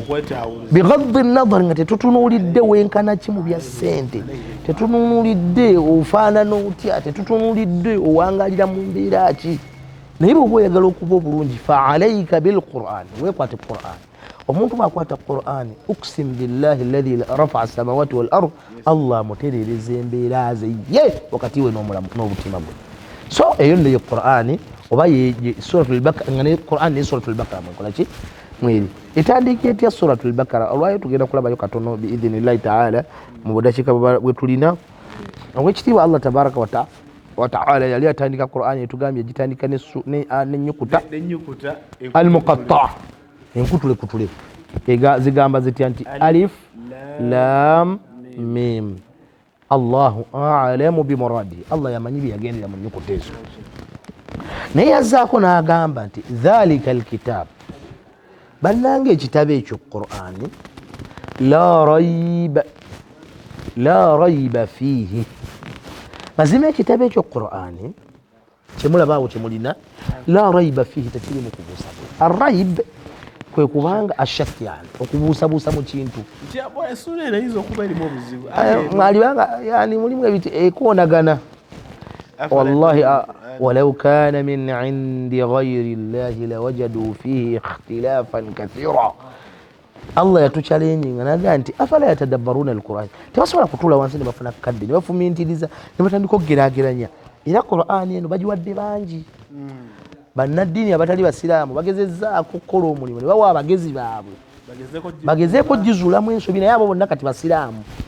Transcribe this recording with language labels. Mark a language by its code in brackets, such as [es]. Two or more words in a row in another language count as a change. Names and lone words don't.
[ar] بغض النظر, [lg] nga tetutunuulidde wenkana ki mu bya ssente, tetutunuulidde ofaanana otya, tetutunuulidde owangalira mu mbeera ki, naye bw'oba oyagala okuba obulungi [ar] فعليك بالقرآن, [lg] weekwate Quran. Omuntu bw'akwata Quran, [ar] أقسم بالله الذي رفع السماوات والأرض, [lg] Allah mutereereza embeera ze ye wakati we n'obutima bwe. So eyo nneyo Quran oba suratul Baqara, nga ne Quran ne suratul Baqara mwekola ki mweri etandika etya suratul Baqara. Olwayo tugenda kulabayo katono [ar] بإذن الله تعالى [lg] mu budakiika bwe tulina. Obwekitiibwa Allah [ar] تبارك وتعالى [lg] yali atandika Quran etugambye gitandika n'ennyukuta al-muqatta, enkutule zigamba zitya nti [ar] ألف لام ميم. الله أعلم بمرادي. [lg] Allah yamanyi byagendera mu nnyukuta ezo. Naye yazzaako n'agamba nti [ar] ذلك الكتاب, [lg] bannange ekitabo ekyo Qur'ani, [ar] لا ريب فيه. [lg] Mazima ekitabo ekyo Qur'ani kyemulabaawo kyemulina, [ar] لا ريب فيه, [lg] tekiri mu kubuusa. Arrayb kwe kubanga ashak, yani okubuusabuusa mu kintu. Mwalibanga yani mulimu ebiti ekonagana. [ar] والله ولو كان من عند غير الله لوجدوا فيه اختلافا كثيرا. [lg] Allah yatuchallenging anaga nti [ar] أفلا يتدبرون القرآن, [lg] tebasobola kutuula wansi ne bafuna kadde ne bafumintiriza ne batandika okugerageranya. Era Qur'ani eno bagiwadde bangi. Bannaddiini abatali basiraamu bagezezzaako okukola omulimu ne bawa abagezi baabwe bagezeeko gizuulamu ensobi, naye abo bonna kati basiraamu.